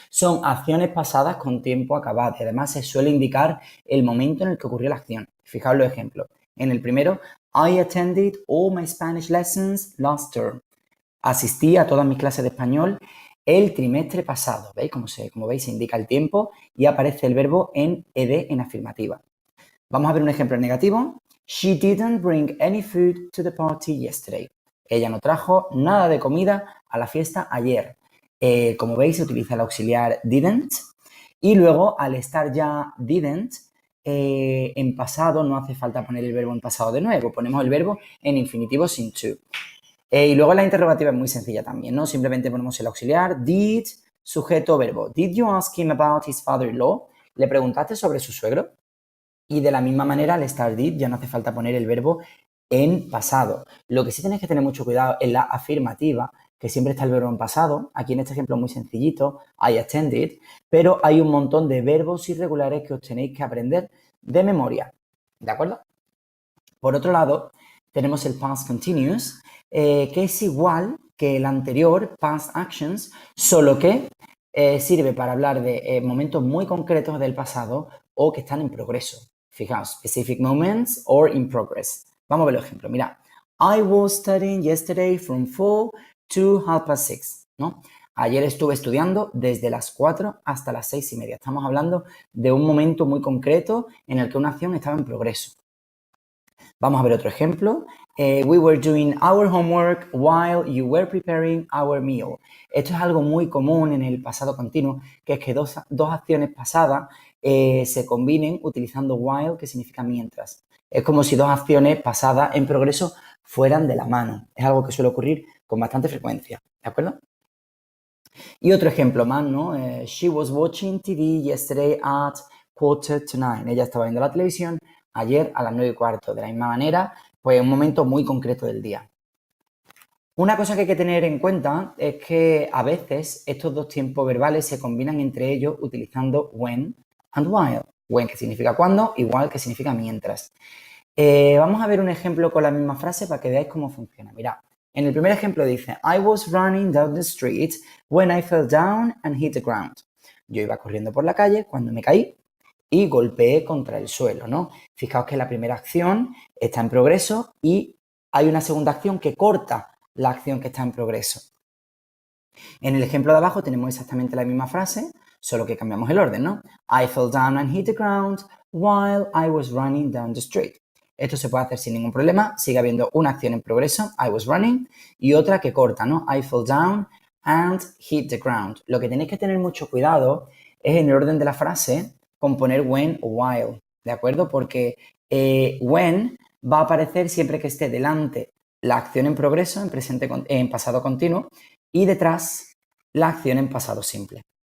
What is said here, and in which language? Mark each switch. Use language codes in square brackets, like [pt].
[es] Son acciones pasadas con tiempo acabado y además se suele indicar el momento en el que ocurrió la acción. Fijaos los ejemplos. En el primero, [en] I attended all my Spanish lessons last term. [es] Asistí a todas mis clases de español el trimestre pasado. ¿Veis? Como veis, se indica el tiempo y aparece el verbo en ed en afirmativa. Vamos a ver un ejemplo negativo. [en] She didn't bring any food to the party yesterday. [es] Ella no trajo nada de comida a la fiesta ayer. Como veis, se utiliza el auxiliar didn't. Y luego, al estar ya didn't, en pasado no hace falta poner el verbo en pasado de nuevo. Ponemos el verbo en infinitivo sin to. Y luego la interrogativa es muy sencilla también, ¿no? Simplemente ponemos el auxiliar, did, sujeto, verbo. [en] Did you ask him about his father-in-law? [es] ¿Le preguntaste sobre su suegro? Y de la misma manera, al estar did ya no hace falta poner el verbo en pasado. Lo que sí tenéis que tener mucho cuidado es la afirmativa, que siempre está el verbo en pasado. Aquí en este ejemplo muy sencillito, [en] I attended, [es] pero hay un montón de verbos irregulares que os tenéis que aprender de memoria. ¿De acuerdo? Por otro lado, tenemos el past continuous, que es igual que el anterior, [en] past actions, [es] solo que sirve para hablar de momentos muy concretos del pasado o que están en progreso. Fijaos, [en] specific moments or in progress. [es] Vamos a ver el ejemplo. Mira, [en] I was studying yesterday from 4 to 6:30, ¿no? [es] Ayer estuve estudiando desde las 4 hasta las 6:30. Estamos hablando de un momento muy concreto en el que una acción estaba en progreso. Vamos a ver otro ejemplo. [en] We were doing our homework while you were preparing our meal. [es] Esto es algo muy común en el pasado continuo, que es que dos acciones pasadas se combinen utilizando while, que significa mientras. Es como si dos acciones pasadas en progreso fueran de la mano. Es algo que suele ocurrir con bastante frecuencia. ¿De acuerdo? Y otro ejemplo más, ¿no? [en] She was watching TV yesterday at 8:45. [es] Ella estaba viendo la televisión ayer a las 9:15. De la misma manera, pues un momento muy concreto del día. Una cosa que hay que tener en cuenta es que a veces estos dos tiempos verbales se combinan entre ellos utilizando when and while. When, que significa cuando, y while, que significa mientras. Vamos a ver un ejemplo con la misma frase para que veáis cómo funciona. Mirad, en el primer ejemplo dice, [en] I was running down the street when I fell down and hit the ground. [es] Yo iba corriendo por la calle cuando me caí y golpeé contra el suelo, ¿no? Fijaos que la primera acción está en progreso y hay una segunda acción que corta la acción que está en progreso. En el ejemplo de abajo tenemos exactamente la misma frase, solo que cambiamos el orden, ¿no? [en] I fell down and hit the ground while I was running down the street. [es] Esto se puede hacer sin ningún problema, sigue habiendo una acción en progreso, [en] I was running, [es] y otra que corta, ¿no? [en] I fell down and hit the ground. [es] Lo que tenéis que tener mucho cuidado es en el orden de la frase con poner when o while, ¿de acuerdo? Porque when va a aparecer siempre que esté delante la acción en progreso, en pasado continuo, y detrás la acción en pasado simple.